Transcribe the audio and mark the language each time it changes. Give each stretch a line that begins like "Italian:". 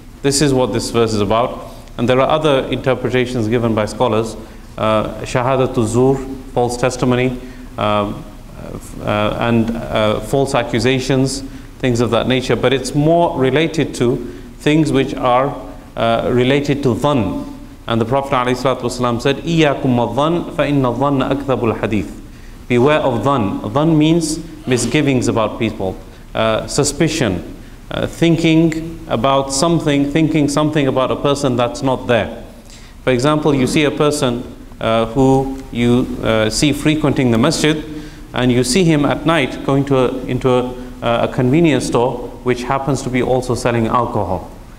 English: This is what this verse is about. And there are other interpretations given by scholars. Shahadatul Zur, false testimony, and false accusations, things of that nature. But it's more related to things which are related to dhann. And the Prophet ﷺ said,
Arabic: إِيَّاكُمْ وَالظَّنْ فَإِنَّ الظَّنَّ أَكْذَبُ الْحَدِيثِ.
English: Beware of dhann. Dhann means misgivings about people, suspicion, thinking about something, thinking something about a person that's not there. For example, you see a person who you see frequenting the masjid, and you see him at night going into a convenience store which happens to be also selling alcohol.